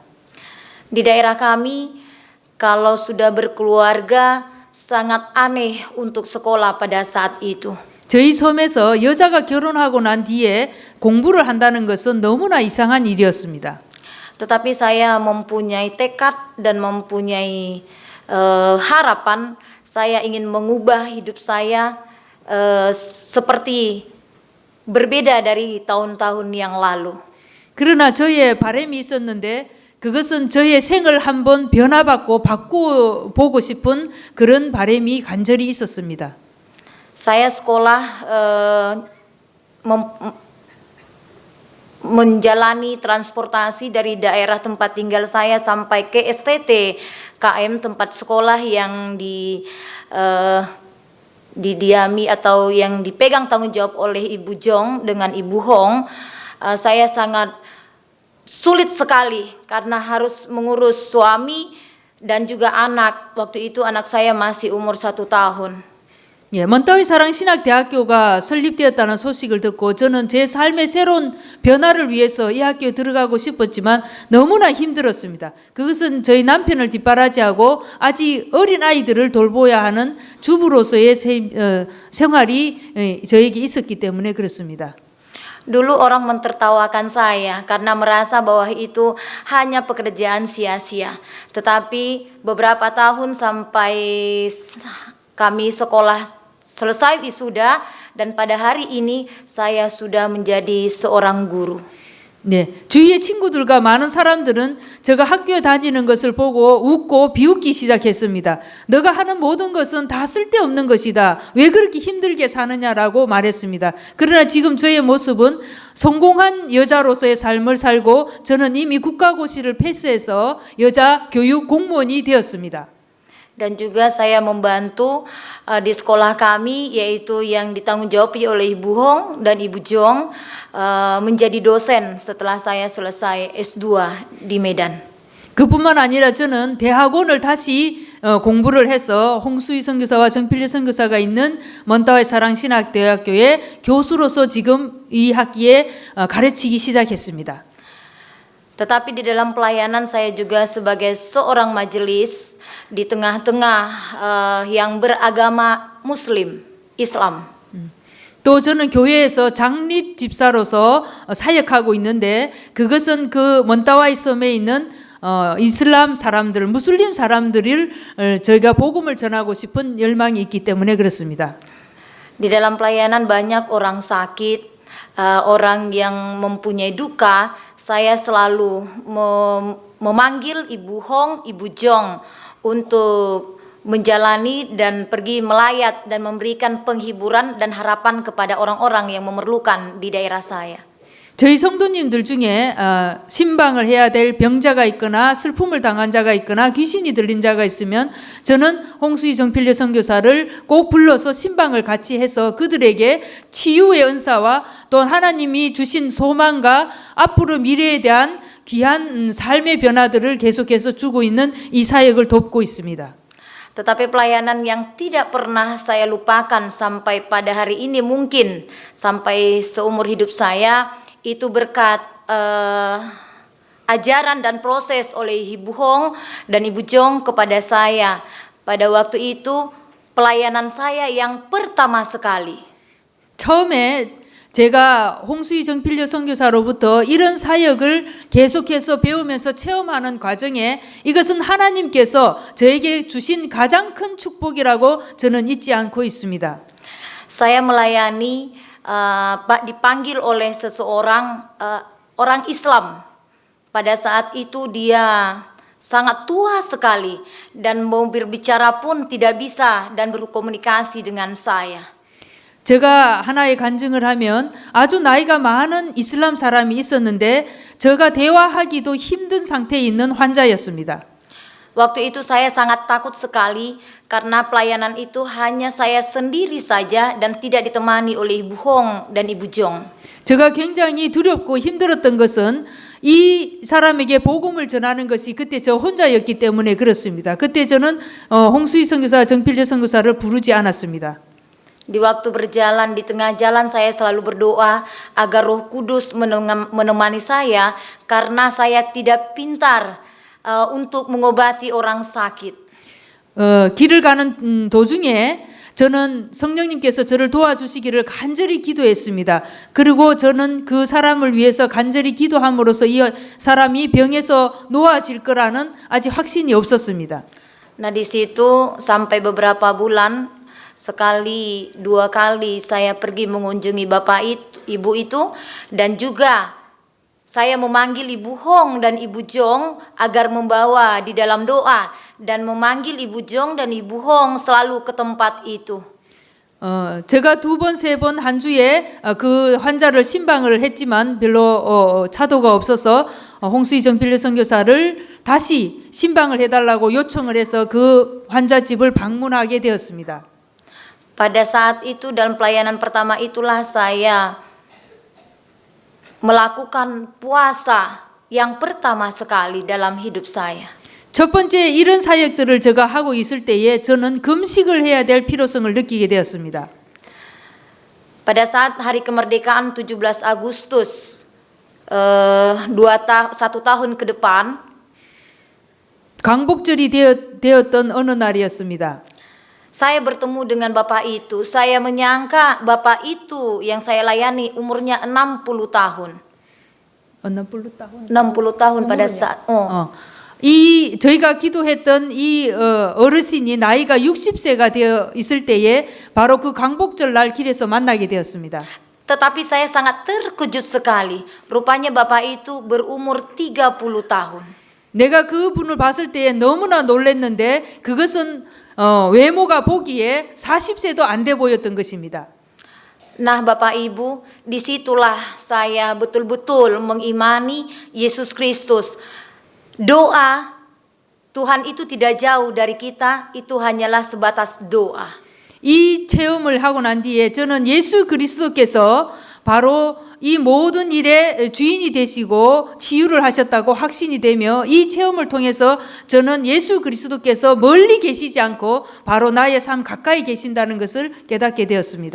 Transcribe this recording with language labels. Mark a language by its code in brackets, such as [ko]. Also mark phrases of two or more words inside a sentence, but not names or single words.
[id] Di daerah kami, kalau sudah berkeluarga sangat aneh untuk sekolah pada saat itu. [ko] 저희 섬에서 여자가 결혼하고 난 뒤에 공부를 한다는 것은 너무나 이상한 일이었습니다. [id] Tetapi saya mempunyai tekad dan mempunyai harapan, saya ingin mengubah hidup saya seperti berbeda dari tahun-tahun yang lalu. [ko] 그러나 저의 바람이 있었는데 그것은 저의 생을 한번 변화받고 바꾸보고 싶은 그런 바람이 간절히 있었습니다. [id] Saya sekolah menjalani transportasi dari daerah tempat tinggal saya sampai ke STT KM tempat sekolah yang didiami atau yang dipegang tanggung jawab oleh Ibu Jong dengan Ibu Hong, saya sangat sulit sekali karena harus mengurus suami dan juga anak. Waktu itu anak saya masih umur 1 tahun. [ko] 예, 먼따위 사랑신학대학교가 설립되었다는 소식을 듣고 저는 제 삶의 새로운 변화를 위해서 이 학교에 들어가고 싶었지만 너무나 힘들었습니다. 그것은 저희 남편을 뒷바라지하고 아직 어린 아이들을 돌보아야 하는 주부로서의 생활이 저에게 있었기 때문에 그렇습니다. [id] Dulu orang mentertawakan saya karena merasa bahwa itu hanya pekerjaan sia-sia. Tetapi beberapa tahun sampai kami sekolah selesai wisuda dan pada hari ini saya sudah menjadi seorang guru. [ko] 네, 주위의 친구들과 많은 사람들은 제가 학교에 다니는 것을 보고 웃고 비웃기 시작했습니다. 너가 하는 모든 것은 다 쓸데없는 것이다. 왜 그렇게 힘들게 사느냐라고 말했습니다. 그러나 지금 저의 모습은 성공한 여자로서의 삶을 살고 저는 이미 국가고시를 패스해서 여자 교육 공무원이 되었습니다. [id] Dan juga saya membantu di sekolah kami, yaitu yang ditanggung-jawabi oleh Ibu Hong dan Ibu Jong, menjadi dosen setelah saya selesai S2 di Medan. [ko] 그뿐만 아니라 저는 대학원을 다시 공부를 해서 홍수희 선교사와 정필려 선교사가 있는 먼따와이 사랑신학대학교의 교수로서 지금 이 학기에 가르치기 시작했습니다. [id] Tetapi di dalam pelayanan saya juga sebagai seorang majelis di tengah-tengah yang beragama Muslim, Islam. [ko] 또 저는 교회에서 장립 집사로서 사역하고 있는데 그것은 그 먼따와이 섬에 있는 이슬람 사람들, 무슬림 사람들을 저희가 복음을 전하고 싶은 열망이 있기 때문에 그렇습니다. [id] Di dalam pelayanan banyak orang sakit, orang yang mempunyai duka. Saya selalu memanggil Ibu Hong, Ibu Jong untuk menjalani dan pergi melayat dan memberikan penghiburan dan harapan kepada orang-orang yang memerlukan di daerah saya. [ko] 저희 성도님들 중에 신방을 해야 될 병자가 있거나 슬픔을 당한 자가 있거나 귀신이 들린 자가 있으면 저는 홍수희 정필려 선교사를 꼭 불러서 신방을 같이 해서 그들에게 치유의 은사와 또 하나님이 주신 소망과 앞으로 미래에 대한 귀한 삶의 변화들을 계속해서 주고 있는 이 사역을 돕고 있습니다. [id] Tetapi pelayanan yang tidak pernah saya lupakan sampai pada hari ini, mungkin sampai seumur hidup saya, itu berkat ajaran dan proses oleh Ibu Hong dan Ibu Jong kepada saya. Pada waktu itu pelayanan saya yang pertama sekali. [ko] 처음에 제가 홍수희 정필려 선교사로부터 이런 사역을 계속해서 배우면서 체험하는 과정에 이것은 하나님께서 저에게 주신 가장 큰 축복이라고 저는 잊지 않고 있습니다. [id] Saya melayani dipanggil oleh seseorang orang Islam. Pada saat itu dia sangat tua sekali dan mau berbicara pun tidak bisa dan berkomunikasi dengan saya. [ko] 제가 하나의 간증을 하면 아주 나이가 많은 이슬람 사람이 있었는데 제가 대화하기도 힘든 상태에 있는 환자였습니다. [id] Waktu itu saya sangat takut sekali karena pelayanan itu hanya saya sendiri saja dan tidak ditemani oleh Ibu Hong dan Ibu Jong. [ko] 제가 굉장히 두렵고 힘들었던 것은 이 사람에게 복음을 전하는 것이 그때 저 혼자였기 때문에 그렇습니다. 그때 저는 홍수희 선교사, 정필려 선교사를 부르지 않았습니다. [id] Di waktu berjalan di tengah jalan saya selalu berdoa agar Roh Kudus menemani saya karena saya tidak pintar untuk mengobati orang sakit. [ko] 길을 가는 도중에 저는 성령님께서 저를 도와주시기를 간절히 기도했습니다. 그리고 저는 그 사람을 위해서 간절히 기도함으로써 이 사람이 병에서 놓아질 거라는 아직 확신이 없었습니다. [id] Nah di situ sampai beberapa bulan, sekali dua kali saya pergi mengunjungi ibu itu dan juga saya memanggil Ibu Hong dan Ibu Jong agar membawa di dalam doa dan memanggil Ibu Jong dan Ibu Hong selalu ke tempat itu. [ko] 제가 2번, 3번 한 주에 그 환자를 신방을 했지만 별로 차도가 없어서 홍수희 정필래 선교사를 다시 신방을 해달라고 요청을 해서 그 환자 집을 방문하게 되었습니다. [id] Pada saat itu dalam pelayanan pertama itulah saya melakukan puasa yang pertama sekali dalam hidup saya. [ko] 첫 번째 이런 사역들을 제가 하고 있을 때에 저는 금식을 해야 될 필요성을 느끼게 되었습니다. [id] Pada saat hari kemerdekaan 17 Agustus 1 tahun ke depan, [ko] 광복절이 되었던 어느 날이었습니다. [id] saya bertemu dengan bapak itu. Saya menyangka bapak itu yang saya layani umurnya 60 tahun. 60 tahun pada saat [ko] 이 저희가 기도했던 이 어르신이 나이가 60세가 되어 있을 때에 바로 그 광복절 날 길에서 만나게 되었습니다. [id] Tetapi saya sangat terkejut sekali. Rupanya bapak itu berumur 30 tahun. [ko] 내가 그 분을 봤을 때에 너무나 놀랐는데 그것은 외모가 보기에 40세도 안 돼 보였던 것입니다. [id] Nah, Bapak Ibu, disitulah saya betul-betul mengimani Yesus Kristus. Doa Tuhan itu tidak jauh dari kita, itu hanyalah sebatas doa. [ko] 이 체험을 하고 난 뒤에 저는 예수 그리스도께서 바로 이 모든 일의 주인이 되시고 치유를 하셨다고 확신이 되며 이 체험을 통해서 저는 예수 그리스도께서 멀리 계시지 않고 바로 나의 삶 가까이 계신다는 것을 깨닫게 되었습니다.